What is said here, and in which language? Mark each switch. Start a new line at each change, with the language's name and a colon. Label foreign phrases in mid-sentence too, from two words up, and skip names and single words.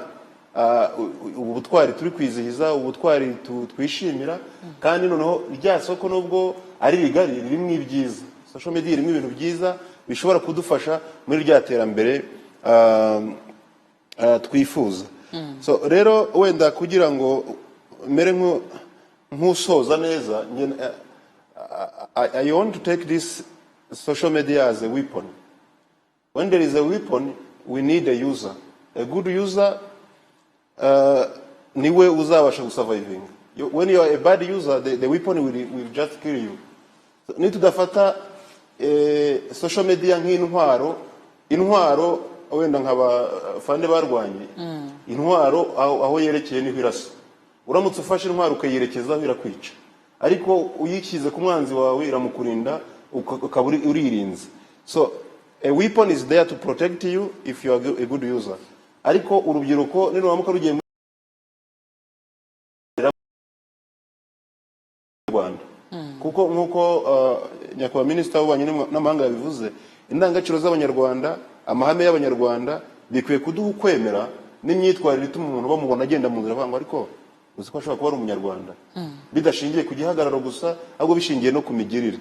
Kinyarwanda: Ubutwari turi kwizihiza, ubutwari twishimira, kandi noneho rya soko nubwo ari rigari ririmo ibyiza.
English: Social media
Kinyarwanda: irimo ibintu byiza bishobora kudufasha muri rya terambere twifuza. So rero wenda kugira ngo mere nk'usoza neza,
English: I want to take this social media as a weapon. When there is a weapon, we need a user. A good user
Kinyarwanda: niwe uzabasha gusurviving.
English: When you are a bad user, the weapon will just kill you. So,
Kinyarwanda: nitudafata
English: social media
Kinyarwanda: nk'intwaro, intwaro wenda nk'abafande barwanye, intwaro aho yerekeye niho irasa. Uramutse ufashe intwaro ukayerekeza birakwica, ariko uyishyize ku mwanzi wawe iramukurinda ukaba uririnze.
English: So a weapon is there to protect you if you are a good user.
Kinyarwanda: Ariko urubyiruko nirwamuka rugiye mu Rwanda, kuko nkuko nyakubahwa minisita w'ububanyi n'amahanga yabivuze, indangagaciro z'Abanyarwanda, amahame y'Abanyarwanda bikwiye kuduha ukwemera n'imyitwarire ituma umuntu bamubona agenda mu nzira avuga ngo ariko uzi ko ashobora kuba ari Umunyarwanda, bidashingiye ku gihagararo gusa ahubwo bishingiye no ku migirire.